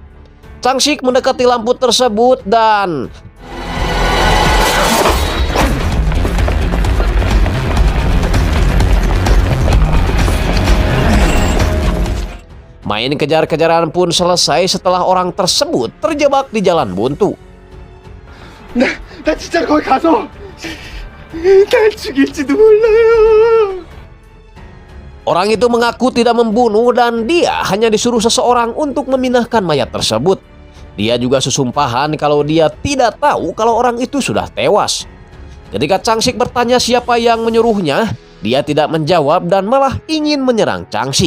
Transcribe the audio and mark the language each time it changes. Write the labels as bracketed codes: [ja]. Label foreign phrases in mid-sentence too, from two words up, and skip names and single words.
[id] Changsik mendekati lampu tersebut dan main kejar-kejaran pun selesai setelah orang tersebut terjebak di jalan buntu. [ko] 나 진짜 거기 가서 날 죽일지도 몰라요. [id] Orang itu mengaku tidak membunuh dan dia hanya disuruh seseorang untuk memindahkan mayat tersebut. Dia juga sesumpahan kalau dia tidak tahu kalau orang itu sudah tewas. Ketika Changsik bertanya siapa yang menyuruhnya, dia tidak menjawab dan malah ingin menyerang Changsik.